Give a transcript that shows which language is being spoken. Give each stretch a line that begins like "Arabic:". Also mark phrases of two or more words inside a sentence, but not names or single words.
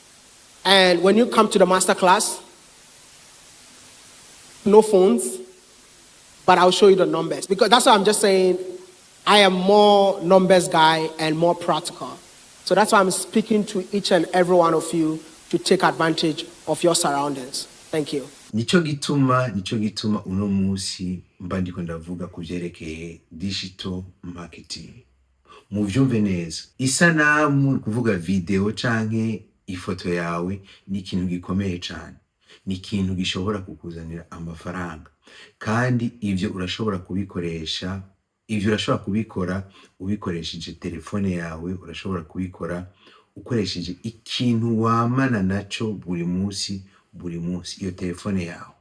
English: And when you come to the master class, no phones, but I'll show you the numbers. Because that's why I'm just saying I am more numbers guy and more practical. So that's why I'm speaking to each and every one of you to take advantage of your surroundings. Thank you.
Rundi: Nico gituma uno musi mba ndiko ndavuga kuvyerekeye
English: digital marketing.
Rundi: Muvyumve neza. Isanamu kuvuga video canke ifoto yawe ni ikintu gikomeye cyane. Ni ikintu gishobora kukuzanira amafaranga. Kandi ivyo urashobora kubikoresha, ivyo urashobora kubikora ubikoresheje telefone yawe, urashobora kubikora ukoresheje ikintu wamana naco buri munsi iyo telefone yawe.